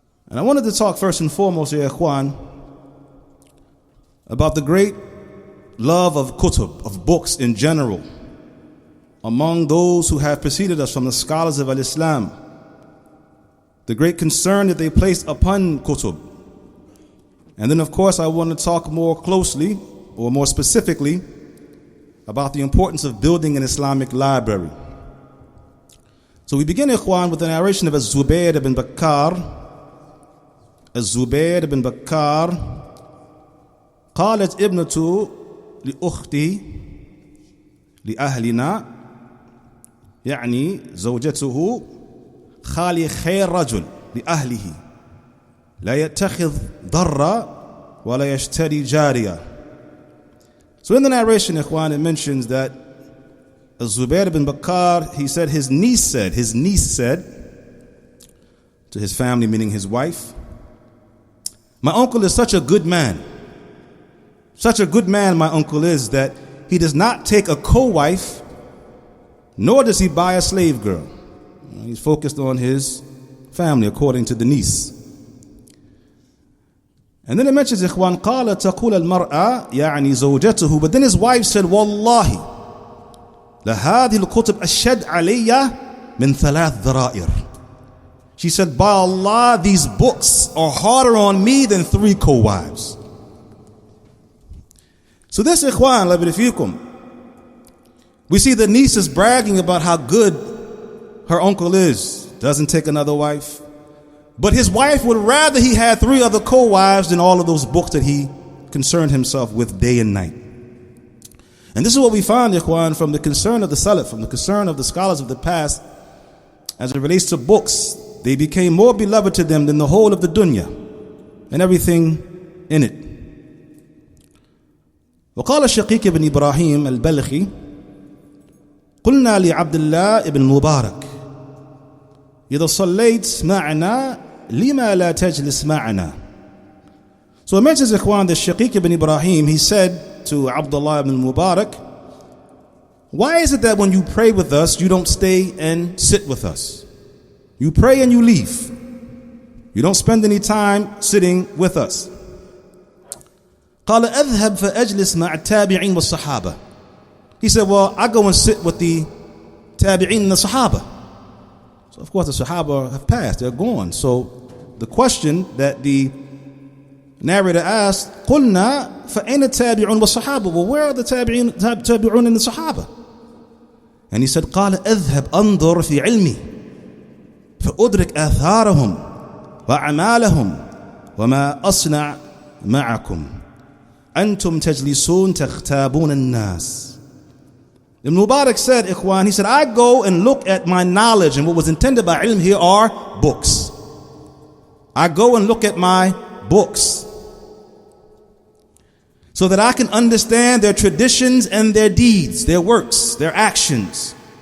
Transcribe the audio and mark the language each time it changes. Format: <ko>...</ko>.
<en>And I wanted to talk first and foremost, ya ikhwan, about the great love of kutub, of books in general, among those who have preceded us from the scholars of al-Islam, the great concern that they placed upon kutub. And then of course I want to talk more closely, or more specifically, about the importance of building an Islamic library. So we begin, ikhwan, with the narration of Az-Zubayr ibn Bakkar.</en> <ar>Az-Zubayr ibn Bakkar, قالت ابنة لأختي لأهلنا، يعني زوجته، خالي خير رجل لأهله، لا يتخذ ضرا ولا يشتري جارية.</ar> <en>So in the narration, ikhwan, it mentions that Az-Zubayr ibn Bakkar, he said his niece said to his family, meaning his wife, my uncle is such a good man. Such a good man my uncle is that he does not take a co-wife, nor does he buy a slave girl. He's focused on his family, according to the niece. And then it mentions, ikhwan,</en> <ar>قال تقول المرأة يعني زوجته,</ar> <en>but then his wife said,</en> <ar>والله لهذه الكتب أشد علي من 3 ذرائر.</ar> <en>She said, by Allah, these books are harder on me than 3 co-wives. So this, ikhwan, la fikum, we see the niece is bragging about how good her uncle is, doesn't take another wife. But his wife would rather he had 3 other co-wives than all of those books that he concerned himself with day and night. And this is what we find, ikhwan, from the concern of the Salaf, from the concern of the scholars of the past, as it relates to books. They became more beloved to them than the whole of the dunya and everything in it.</en> <ar>وقال الشقيق بن إبراهيم البلخي قلنا لعبد الله بن مبارك إذا صليت معنا لما لا تجلس معنا.</ar> <en>So it mentions, ikhwan, the Shaqiq ibn Ibrahim, he said to Abdullah ibn Mubarak, why is it that when you pray with us you don't stay and sit with us? You pray and you leave. You don't spend any time sitting with us.</en> <ar>قال أذهب فأجلس مع التابعين والصحابة.</ar> <en>He said, well, I go and sit with the tabi'in and the sahaba. So of course the sahaba have passed, they're gone. So the question that the narrator asked,</en> <ar>قلنا فأين التابعون والصحابة?</ar> <en>Well, where are the tabi'un and the sahaba? And he said,</en> <ar>قال أذهب أنظر في علمي فأدرك آثارهم وأعمالهم وما أصنع معكم أنتم تجلسون تغتابون الناس.</ar> <en>Ibn Mubarak said, ikhwan, he said, I go and look at my knowledge, and what was intended by ilm here are books. I go and look at my books so that I can understand their traditions and their deeds, their works, their actions.</en>